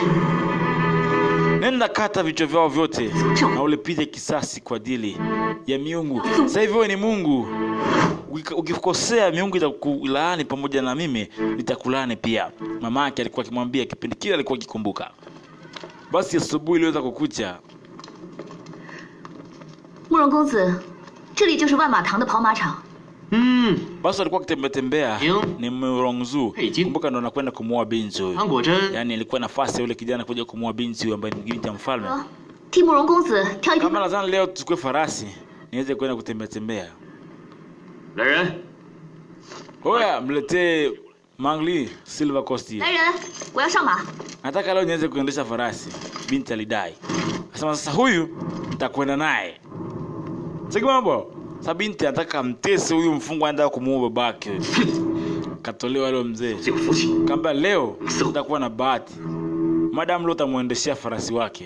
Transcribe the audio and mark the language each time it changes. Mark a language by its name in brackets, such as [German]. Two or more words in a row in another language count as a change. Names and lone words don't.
[Swahili] Nenda kata vichwa vyao vyote na ulipize kisasi kwa ajili ya miungu. Sasa hivi wewe ni Mungu. Ukikosea miungu itakulaani pamoja na mimi nitakulaani pia. Mama yake alikuwa akimwambia kipindi kile, alikuwa akikumbuka. Basi asubuhi iliweza kukucha. [Chinese] 慕容公子，这里就是万马堂的跑马场。 [Swahili] Basi alikuwa akitembea ni Murongzu. Kumbuka ndo anakwenda kumuoa binti huyo. Yaani ilikuwa nafasi yule kijana kuja kumuoa binti huyo ambaye ni binti ya mfalme. [Chinese] 替慕容公子挑一匹。 [Swahili] Kama lazima leo tuchukue farasi niweze kwenda kutembea. [Chinese] 来人， [Swahili] Hoya mletee Mangli Silver Coast. [Chinese] 来人，我要上马。 [Swahili] Nataka leo niweze kuendesha farasi. Binti alidai. Akasema sasa huyu nitakwenda naye. Sasa mambo. Sasa binti anataka mtese huyu mfungwa anataka kumuoa babake. Katolewa leo mzee. Kamba leo utakuwa na bahati. Madam leo tamuendeshia farasi wake.